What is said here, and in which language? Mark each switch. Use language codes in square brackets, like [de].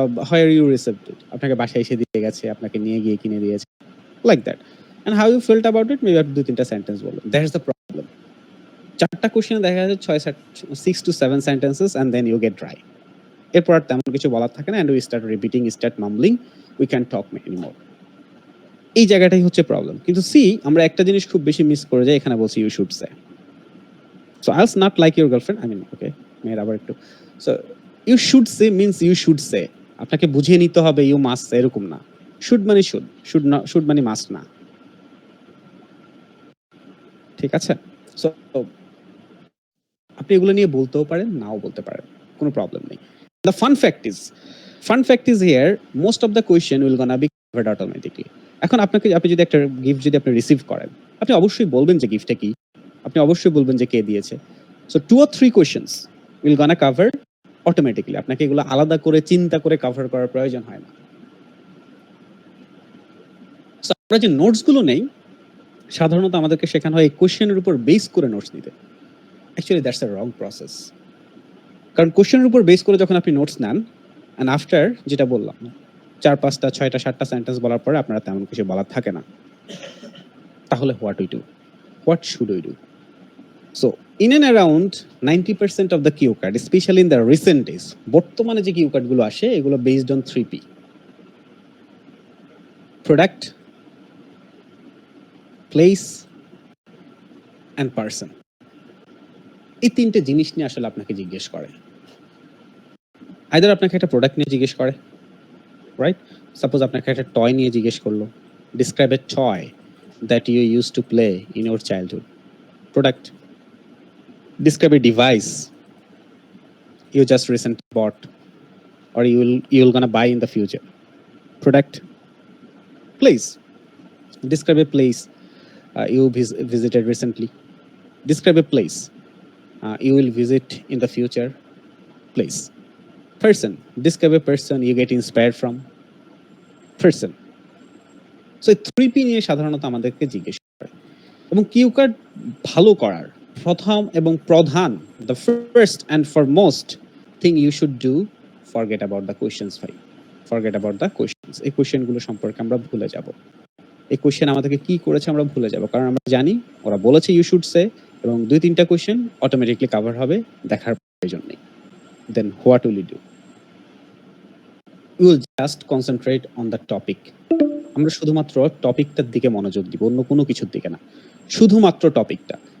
[en] where you received it, [bn] আপনাকে বাসায় এসে দিয়ে গেছে, আপনাকে নিয়ে গিয়ে কিনে দিয়েছে, like that. [en] And how you felt about it, maybe [bn] আপনি 2-3টা সেন্টেন্স বলবেন। [en] That's the problem. [bn] 4টা কোশ্চেনে দেখা যাচ্ছে [en] 6 to 7 sentences and then you get dry. [bn] এরপর আর তেমন কিছু বলার থাকে না, [en] and we start repeating, start mumbling, we can't talk anymore. [bn] এই জায়গাটাই হচ্ছে প্রবলেম। কিন্তু আমরা একটা জিনিস খুব বেশি মিস করে যাই, এখানে বলছি [en] you should say. So I'll not like your girlfriend, I mean, okay, [bn] মেয়ের আবার একটু। [en] So you should say means you should say. [bn] আপনাকে বুঝিয়ে নিতে হবে, [en] you must say, [bn] এরকম না। should মানে should মানে must না। ঠিক আছে? সো আপনি এগুলো নিয়ে বলতেও পারেন, নাও বলতে পারেন, কোনো প্রবলেম নেই। [en] The fun fact is here, most of the question will gonna be covered automatically. [bn] এখন আপনি যদি একটা গিফট যদি আপনি রিসিভ করেন, আপনি অবশ্যই বলবেন যে গিফটটা কি, আপনি অবশ্যই বলবেন যে কে দিয়েছে। [en] So 2 or 3 questions will gonna cover automatically. [bn] আপনাকে এগুলো আলাদা করে চিন্তা করে কভার করার প্রয়োজন হয় না। সো আমরা যে নোটস গুলো নেই, সাধারণত আমাদেরকে শেখানো হয় এই কোশ্চেনের উপর বেস করে নোটস নিতে। [en] Actually that's a wrong process. [bn] কারণ কোশ্চেনের উপর বেস করে যখন আপনি নোটস নেন, অ্যান্ড আফটার যেটা বললাম 4, 5টা, 6টা, 7টা সেন্টেন্স বলার পরে আপনারা তেমন কিছু বলার থাকে না, তাহলে [en] What should we do? [bn] So [en] in and around 90% of the cue card, especially in the recent days, [bn] বর্তমানে যে কিউ কার্ডগুলো আসে এগুলো [en] based on 3P: product, place and person. [bn] এই তিনটে জিনিস নিয়ে আসলে আপনাকে জিজ্ঞেস করে। আইদার আপনাকে একটা প্রোডাক্ট নিয়ে জিজ্ঞেস করে, রাইট? সাপোজ আপনাকে একটা টয় নিয়ে জিজ্ঞেস করলো, [en] describe a toy that you used to play in your childhood. Product. Describe a device you just recently bought or you'll gonna buy in the future. Product. Place. Describe a place you visited recently. Describe a place you will visit in the future. Place. Person. Describe a person you get inspired from. Person. So [bn] 3P নিয়ে সাধারণত আমাদেরকে জিজ্ঞেস করে এবং cue card ভালো করার প্রথম এবং প্রধান, [en] the first and foremost thing you should do, forget about the questions ভাই, forget about the questions. [bn] এই কোশ্চেনগুলো সম্পর্কে আমরা ভুলে যাব। এই কোশ্চেন আমাদেরকে কি করেছে আমরা ভুলে যাব, কারণ আমরা জানি ওরা বলেছে [en] you should say, [bn] এবং 2-3টা কোশ্চেন অটোমেটিকলি কভার হবে, দেখার প্রয়োজন নেই। [en] Then what will you do? You will just concentrate on the topic. [bn] আমরা শুধুমাত্র টপিকটার দিকে মনোযোগ দিব, অন্য কোনো কিছুর দিকে না, শুধুমাত্র টপিকটা।